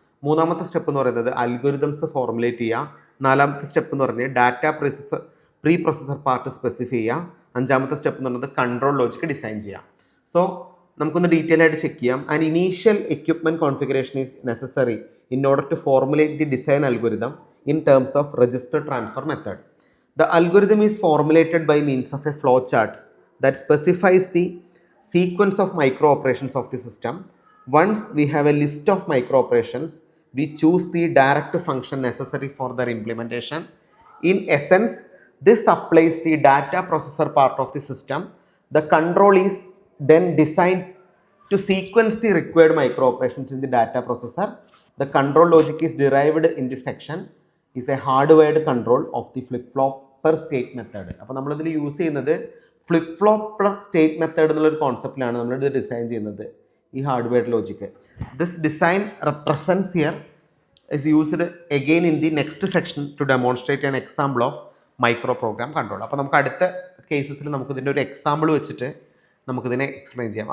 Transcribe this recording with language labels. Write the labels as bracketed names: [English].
[Malayalam] മൂന്നാമത്തെ സ്റ്റെപ്പ് എന്ന് പറയുന്നത് അൽഗോരിതംസ് ഫോർമുലേറ്റ് ചെയ്യുക. നാലാമത്തെ സ്റ്റെപ്പ് എന്ന് പറഞ്ഞാൽ data pre processor part specify ചെയ്യുക. അഞ്ചാമത്തെ സ്റ്റെപ്പ് എന്ന് പറയുന്നത് കൺട്രോൾ ലോജിക്ക് ഡിസൈൻ ചെയ്യാം. സോ നമുക്കൊന്ന് ഡീറ്റെയിൽ ആയിട്ട് ചെക്ക് ചെയ്യാം. [English] And initial equipment configuration is necessary in order to formulate the design algorithm in terms of register transfer method. The algorithm is formulated by means of a flow chart that specifies the sequence of micro operations of the system. Once we have a list of micro operations, we choose the direct function necessary for their implementation. In essence, this supplies the data processor part of the system. The control is then designed to sequence the required micro operations in the data processor. The control logic is derived in this section is a hardwired control of the flip-flopper state method. [Malayalam] അപ്പോൾ നമ്മളിതിൽ use ചെയ്യുന്നത് ഫ്ലിപ്പ്-ഫ്ലോപ്പർ state method എന്നുള്ളൊരു കോൺസെപ്റ്റിലാണ് നമ്മളിത് design ചെയ്യുന്നത് ഈ hardware logic. [English] This design represents here is used again in the next section to demonstrate an example of micro program control. [Malayalam] അപ്പോൾ നമുക്ക് അടുത്ത കേസസിൽ നമുക്കിതിൻ്റെ ഒരു എക്സാമ്പിൾ വെച്ചിട്ട് നമുക്കിതിനെ എക്സ്പ്ലെയിൻ ചെയ്യാം.